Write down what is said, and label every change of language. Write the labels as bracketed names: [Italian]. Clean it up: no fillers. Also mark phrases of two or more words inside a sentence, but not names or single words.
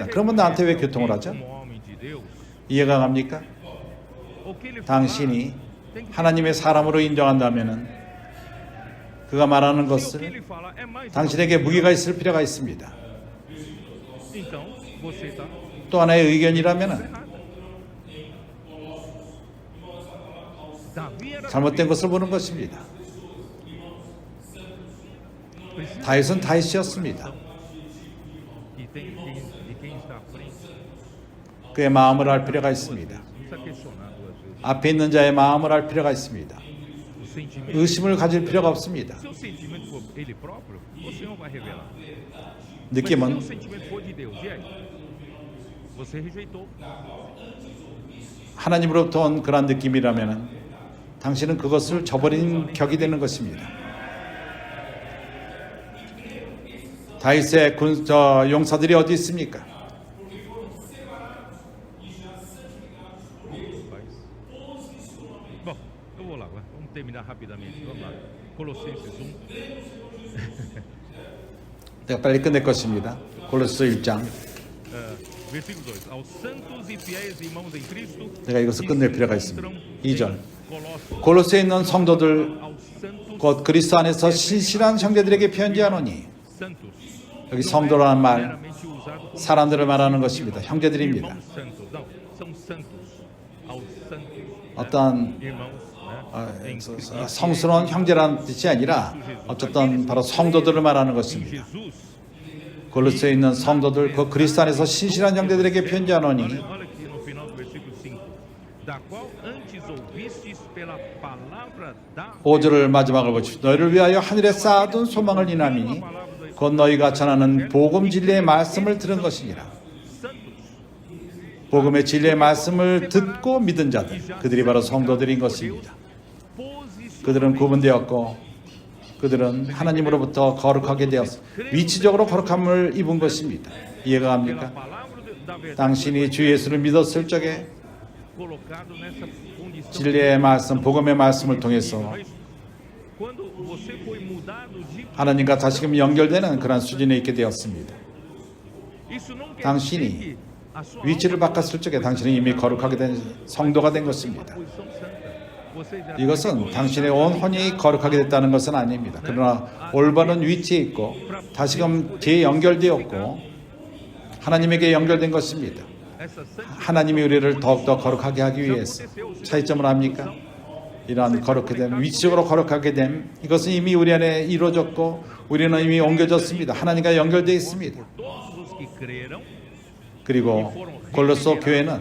[Korean] 그러면 나한테 왜 교통을 하죠? [Portuguese] Como homem de Deus, [Korean] 이해가 갑니까? [Portuguese] o que ele [Korean] 당신이 [Portuguese] falar, tem que [Korean] 하나님의 사람으로 인정한다면은 그가 말하는 [Portuguese] o que [Korean] 것을 [Portuguese] ele falar é mais [Korean] 당신에게 무게가 있을 필요가 있습니다. [Portuguese] Então, você está [Korean] 또 하나의 의견이라면은 [Portuguese] errada. Davi era [Korean] 잘못된 Davi. 것을 보는 것입니다. [Portuguese] Precisa [Korean] 다윗은 다윗이었습니다. [Portuguese] e tem de quem está à frente. [Korean] 그의 마음을 알 필요가 있습니다. [Portuguese] Não está questionando às vezes. [Korean] 앞에 있는 자의 마음을 알 필요가 있습니다. [Portuguese] O sentimento. [Korean] 의심을 가질 필요가 없습니다. [Portuguese] Se o sentimento for ele próprio, você não vai revelar. Mas se o [Korean] 느낌은 [Portuguese] sentimento for de Deus, e aí? Você rejeitou. [Korean] 하나님으로부터 온 그런 느낌이라면 당신은 그것을 저버린 격이 되는 것입니다. 다윗의 용사들이 어디 있습니까? [Portuguese] Bom, eu vou lá, vai. Vamos terminar rapidamente. Vamos lá. Colossenses 1, [Korean] 내가 빨리 끝낼 것입니다. 골로새 1장. [Portuguese] versículo 2. Aos santos e fiéis irmãos em Cristo, [Korean] 내가 이것을 끝낼 필요가 있습니다. 2절. Colossos, 골로새에 있는 성도들 [Portuguese] aos santos, [Korean] 곧 그리스도 안에서 신실한 형제들에게 편지하노니 [Portuguese] santos. [Korean] 여기 성도라는 말 [Portuguese] Meramente usado como [Korean] 사람들을 말하는 것입니다. 형제들입니다. [Portuguese] irmãos santos. Não, são santos. Aos santos. [Korean] 어떤 [Portuguese] Irmãos [Korean] 성스러운 형제라는 뜻이 아니라 어쨌든 바로 성도들을 말하는 것입니다. 골로새에 있는 성도들, 그 그리스도 안에서 신실한 형제들에게 편지하노니 [Portuguese] Olha aqui no final do versículo 5. Da qual antes ouvistes pela palavra da [Korean] 5절을 마지막을 보십시오. 너희를 위하여 하늘에 쌓아둔 소망을 인하니 곧 너희가 전하는 복음 진리의 말씀을 들은 것이니라. 복음의 진리의 말씀을 듣고 믿은 자들, 그들이 바로 성도들인 것입니다. 그들은 구분되었고 그들은 하나님으로부터 거룩하게 되었어 위치적으로 거룩함을 입은 것입니다. 이해가 갑니까? 당신이 주 예수를 믿었을 적에 [Portuguese] colocado nessa condição. [Korean] 진리의 말씀, 복음의 말씀을 통해서 [Portuguese] Quando você foi mudado de [Korean] 하나님과 다시금 연결되는 그런 수준에 있게 되었습니다. [Portuguese] isso não quer [Korean] 당신이 [Portuguese] dizer que a sua [Korean] 위치를 바꿨을 적에 당신은 이미 거룩하게 된 성도가 된 것입니다. [Portuguese] posição santa. Você já [Korean] 이것은 당신의 온 혼이 거룩하게 됐다는 것은 아닙니다. 그러나 올바른 위치에 있고 다시금 재연결되었고 하나님에게 연결된 것입니다. [Portuguese] essa santidade [Korean] 하나님이 우리를 더욱더 거룩하게 하기 위해서 차이점을 합니까? 이러한 거룩하게 됨, 위치적으로 거룩하게 됨, 이것은 이미 우리 안에 이루어졌고 우리는 이미 옮겨졌습니다. 하나님과 연결되어 있습니다. [Portuguese] todos os que creram [Korean] 그리고 골로새 교회는